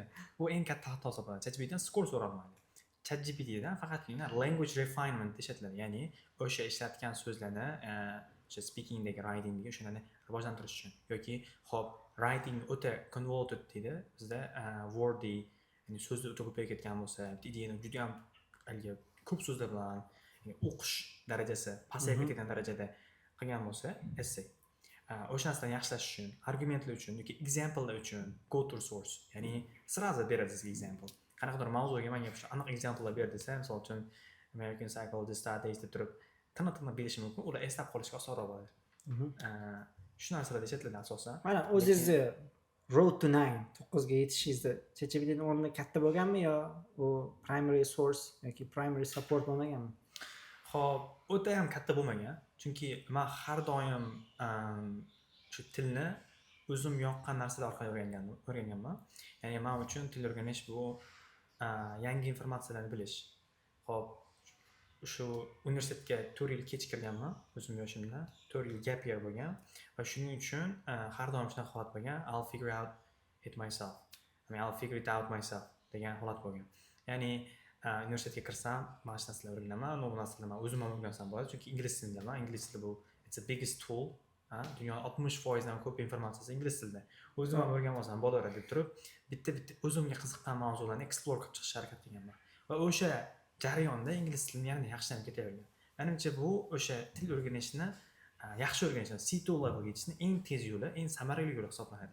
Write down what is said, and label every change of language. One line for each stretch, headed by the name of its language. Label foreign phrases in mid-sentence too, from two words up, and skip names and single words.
Uzbek: Bu eng katta xato hisoblanadi. ChatGPTdan skor so'ralmaydi. ChatGPTdan faqatgina
English: language refinement
Uzbek: ishlatiladi, ya'ni o'sha ishlatgan so'zlarni o'sha speakingdagi, writingdagi o'shalarni rivojlantirish uchun yoki
English: hop writing o'ta convoluted
Uzbek: deydi. Bizda wordy, ya'ni so'zni o'ta ko'payib ketgan bo'lsa, ideyani juda ham ko'p so'zlar bilan o'qish darajasi pasayib ketgan darajada qilgan bo'lsa, essay. O'sha narsani yaxshilash uchun, argumentlar uchun yoki examplelar uchun
English: go to source,
Uzbek: ya'ni sразу beradi sizga example. Qanaqadir mavzuga menga aniq examplelar ber desa, misol uchun American Psychologist deb turib tana berishi mumkin, ular eslab qolishga osonroq bo'ladi. Shu narsalar ishlatiladi asosan. Mana o'zingizni Road to 9 ga yetishingizda ChatGPTning o'rni katta bo'lganmi yo u
English: primary source
Uzbek: yoki
English: primary support
Uzbek: bo'lmaganmi? Xo'p, o'ta ham katta bo'lmagan. Chunki men har doim shu tilni o'zim yoqqan narsalar orqali o'rganganman. Ya'ni men uchun til o'rganish bu yangi informatsiyalarni bilish. Xo'p, shu universitetga 4 yil kech kirganman o'zim yoshimda. 4 yil gap year bo'lgan va shuning uchun har doim shunaqa holat bo'lgan.
English: I'll figure it myself. I'll figure it out myself
Uzbek: degan holat bo'lgan. Ya'ni universitetga kirsam, mana shu narsalarni o'rganaman, bu narsalarni o'zim ham o'rgansam bo'ladi, chunki ingliz tilidaman. Ingliz tili bu
English: it's the biggest tool.
Uzbek: Dunyoning 60% dan ko'p informatsiyasi ingliz tilida. O'zim ham o'rganib olsam bo'laveradi deb turib, bitta o'zimga qiziqqan mavzularni explore qilib chiqishga harakat qilganman. Va o'sha jarayonda ingliz tilini yanada yaxshilanib ketavergan. Menimcha bu o'sha til o'rganishni yaxshi o'rganishni, C2 levelga yetishni eng tez yo'li, eng samarali yo'li hisoblanadi.